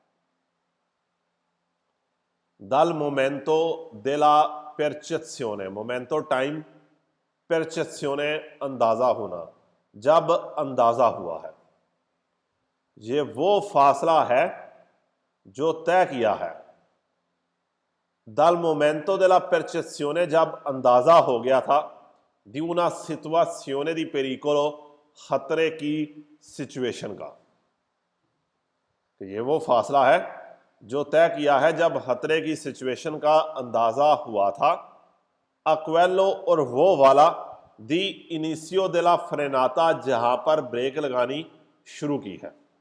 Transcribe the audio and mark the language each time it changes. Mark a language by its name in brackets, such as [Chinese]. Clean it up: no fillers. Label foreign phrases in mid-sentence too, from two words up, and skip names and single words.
[Italian] dal momento della percezione, [Hindi] मोमेंटो टाइम, परसेप्शियोने अंदाजा होना, जब अंदाजा हुआ है, ये वो फासला है जो तय किया है। [Italian] dal momento della percezione, [Hindi] जब अंदाजा हो गया था, [Italian] दी una situazione di pericolo, [Hindi] खतरे की सिचुएशन का, तो ये वो फासला है जो तय किया है जब खतरे की सिचुएशन का अंदाजा हुआ था। अक्वेलो और वो वाला [Italian] di inizio della frenata, [Hindi] जहां पर ब्रेक लगानी शुरू की है।